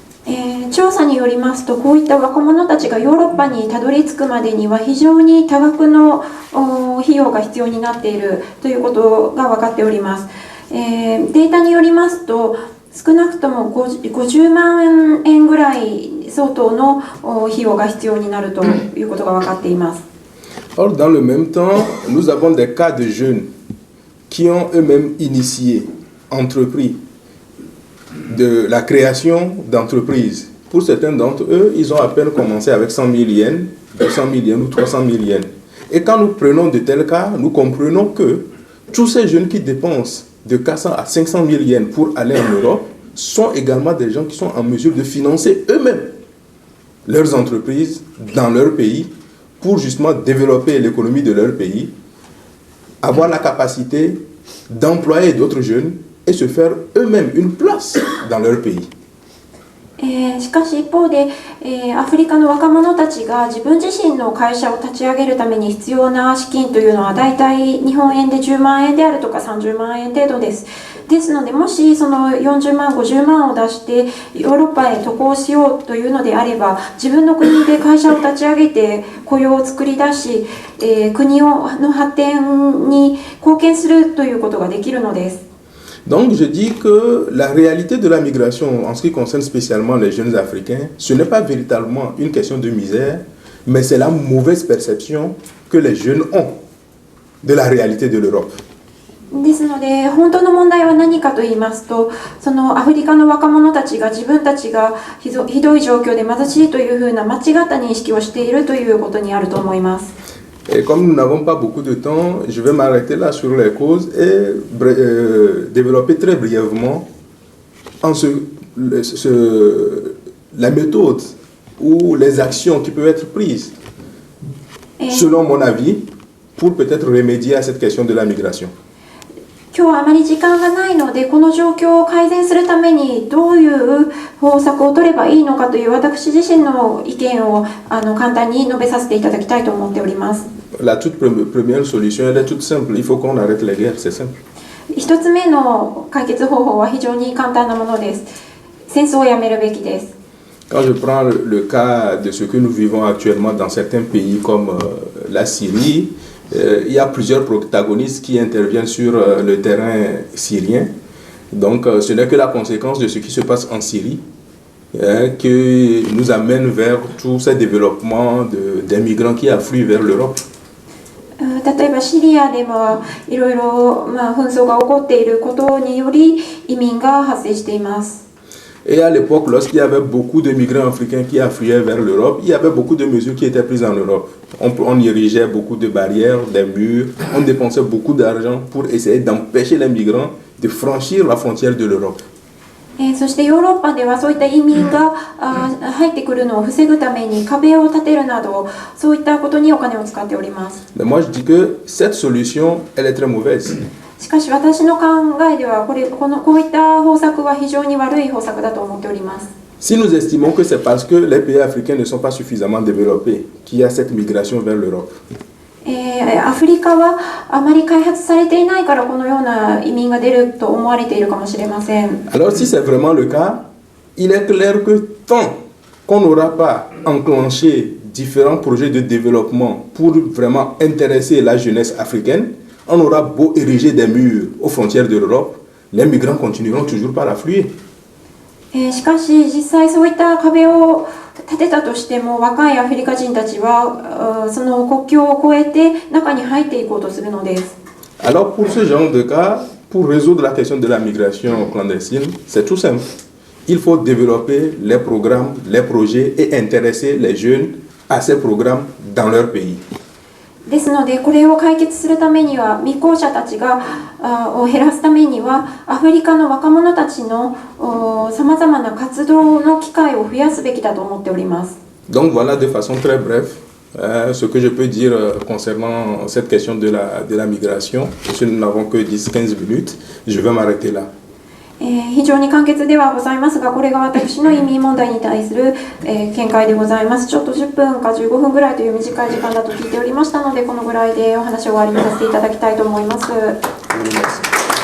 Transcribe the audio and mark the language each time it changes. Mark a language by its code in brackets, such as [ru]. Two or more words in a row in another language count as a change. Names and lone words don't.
[ja] 調査によりますと、こういった若者たちがヨーロッパにたどり着くまでには非常に多額の費用が必要になっているということが分かっております。データによりますと、少なくとも50万円ぐらい相当の費用が必要になるということが分かっています。 [fr] Or, dans le même temps, nous avons des cas de jeunes qui ont eux-mêmes initié, entrepris de la création d'entreprises. Pour certains d'entre eux, ils ont à peine commencé avec 100 000 yens, 200 000 yens ou 300 000 yens. Et quand nous prenons de tels cas, nous comprenons que tous ces jeunes qui dépensent de 400 à 500 000 yens pour aller en Europe sont également des gens qui sont en mesure de financer eux-mêmes leurs entreprises dans leur pays pour justement développer l'économie de leur pays, avoir la capacité d'employer d'autres jeunes et se faire eux-mêmes une place dans leur pays. [ja] しかし一方で、アフリカの若者たちが自分自身の会社を立ち上げるために必要な資金というのはだいたい日本円で10万円であるとか30万円程度です。ですので、もしその40万50万を出してヨーロッパへ渡航しようというのであれば、自分の国で会社を立ち上げて雇用を作り出し、国の発展に貢献するということができるのです。 [fr] Donc je dis que la réalité de la migration en ce qui concerne spécialement les jeunes Africains, ce n'est pas véritablement une question de misère, mais c'est la mauvaise perception que les jeunes ont de la réalité de l'Europe. [ja] ですので、本当の問題は何かと言いますと、そのアフリカの若者たちが自分たちがひどい状況で貧しいというふうな間違った認識をしているということにあると思います。 [fr] Et comme nous n'avons pas beaucoup de temps, je vais m'arrêter là sur les causes et développer très brièvement la méthode ou les actions qui peuvent être prises, selon mon avis, pour peut-être remédier à cette question de la migration. [ja] 今日はあまり時間がないので、この状況を改善するためにどういう方策を取ればいいのかという私自身の意見を簡単に述べさせていただきたいと思っております。 [fr] La toute première solution, elle est toute simple. Il faut qu'on arrête les guerres, c'est simple. [ja] 一つ目の解決方法は非常に簡単なものです。戦争をやめるべきです。 [fr] Quand je prends le cas de ce que nous vivons actuellement dans certains pays comme la Syrie, il y a plusieurs protagonistes qui interviennent sur le terrain syrien. Donc ce n'est que la conséquence de ce qui se passe en Syrie qui nous amène vers tous ces développements des migrants qui affluent vers l'Europe. [ja] 例えばシリアではいろいろ紛争が起こっていることにより移民が発生しています。 [fr] Et à l'époque, lorsqu'il y avait beaucoup de migrants africains qui affluaient vers l'Europe, il y avait beaucoup de mesures qui étaient prises en Europe. On érigeait beaucoup de barrières, des murs, on dépensait beaucoup d'argent pour essayer d'empêcher les migrants de franchir la frontière de l'Europe. [ja] そしてヨーロッパではそういった移民が入ってくるのを防ぐために壁を建てるなど、そういったことにお金を使っております。 [fr] Mais moi je dis que cette solution, elle est très mauvaise. [ja] しかし私の考えではこういった方策は非常に悪い方策だと思っております。 [fr] Si nous estimons que c'est parce que les pays africains ne sont pas suffisamment développés qu'il y a cette migration vers l'Europe. [ja] アフリカはあまり開発されていないからこのような移民が出ると思われているかもしれません。 [fr] Alors si c'est vraiment le cas, il est clair que tant qu'on n'aura pas enclenché différents projets de développement pour vraiment intéresser la jeunesse africaine, on aura beau ériger des murs aux frontières de l'Europe, les migrants continueront toujours par affluer. [ja] しかし実際そういった壁を建てたとしても若いアフリカ人たちはその国境を越えて中に入っていこうとするのです。 [fr] Alors pour ce genre de cas, pour résoudre la question de la migration clandestine, c'est tout simple. Il faut développer les programmes, les projets et intéresser les jeunes à ces programmes dans leur pays. [ja] ですのでこれを解決するためには未婚者たちを減らすためにはアフリカの若者たちのさまざまな活動の機会を増やすべきだと思っております。 [fr] Donc voilà de façon très brève ce que je peux dire concernant cette question de la migration. Si nous n'avons que 10-15 minutes, je vais m'arrêter là. [ja] 非常に簡潔ではございますが、これが私の移民問題に対する、見解でございます。ちょっと10分か15分ぐらいという短い時間だと聞いておりましたので、このぐらいでお話を終わりにさせていただきたいと思います。